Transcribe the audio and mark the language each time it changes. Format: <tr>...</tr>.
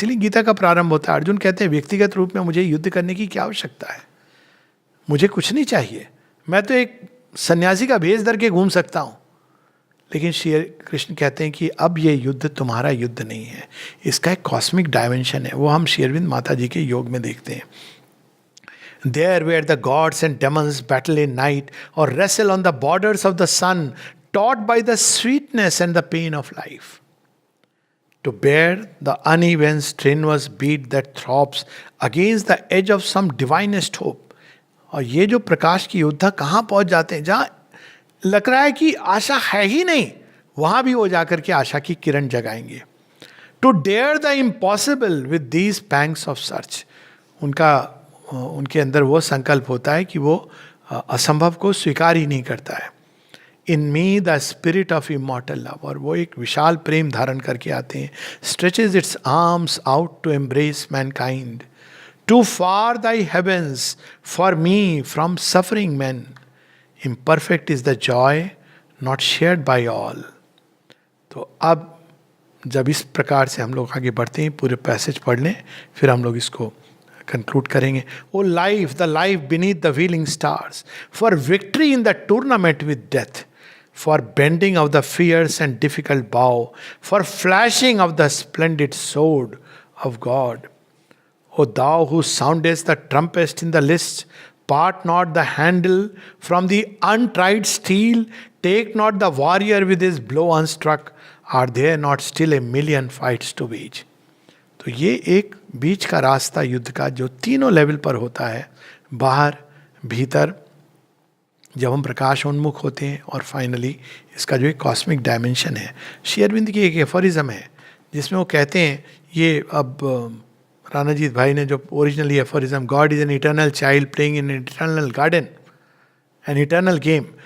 <hi>इसीलिए गीता का प्रारंभ होता है, अर्जुन कहते हैं व्यक्तिगत रूप में मुझे युद्ध करने की क्या आवश्यकता है, मुझे कुछ नहीं चाहिए, मैं तो एक सन्यासी का भेष धर के घूम सकता हूँ। लेकिन श्री कृष्ण कहते हैं कि अब ये युद्ध तुम्हारा युद्ध नहीं है, इसका एक कॉस्मिक डायमेंशन है। वो हम श्री अरविंद माता जी के योग में देखते हैं।</hi> <en>There where the gods and demons battle in night or wrestle on the borders of the sun, taught by the sweetness and the pain of life. To bear the uneven strenuous beat that throbs against the edge of some divinest hope.</en> <hi>और ये जो प्रकाश की योद्धा कहाँ पहुँच जाते हैं, जहाँ लग रहा है कि आशा है ही नहीं, वहाँ भी वो जाकर के आशा की किरण जगाएंगे।</hi> <en>To dare the impossible with these pangs of search.</en> <hi>उनके अंदर वो संकल्प होता है कि वो असंभव को स्वीकार ही नहीं करता है।</hi> <en>in me the spirit of immortal love,</en> <hi>और वो एक विशाल प्रेम धारण करके आते हैं.</hi> <en>Stretches its arms out to embrace mankind. Too far thy heavens for me from suffering man. Imperfect is the joy not shared by all.</en> <hi>तो अब जब इस प्रकार से हम लोग आगे बढ़ते हैं, पूरे पैसेज पढ़ लें, फिर हम लोग इसको कंक्लूड करेंगे.</hi> <en>O life, the life beneath the wheeling stars, for victory in the tournament with death, for bending of the fierce and difficult bow, for flashing of the splendid sword of God. O thou who soundest the trumpet in the lists, part not the handle from the untried steel, take not the warrior with his blow unstruck, are there not still a million fights to wage?</en> <hi>तो ये एक बीच का रास्ता युद्ध का जो तीनों level पर होता है, बाहर, भीतर, जब हम प्रकाशोन्मुख होते हैं, और फाइनली इसका जो एक कॉस्मिक डायमेंशन है. श्री अरविंद की एक एफोरिज्म है जिसमें वो कहते हैं, ये अब रानाजीत भाई ने जो originally aphorism,</hi> <en>God is an eternal child playing in eternal garden, an eternal game.</en>